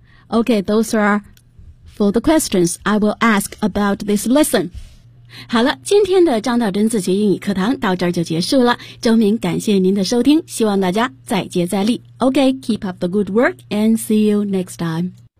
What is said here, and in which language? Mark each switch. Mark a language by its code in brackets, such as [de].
[en] Okay, those are for the questions I will ask about this lesson. [zh] 好了，今天的张道真自学英语课堂到这儿就结束了。周明感谢您的收听，希望大家再接再厉。 [en] Okay, keep up the good work and see you next time.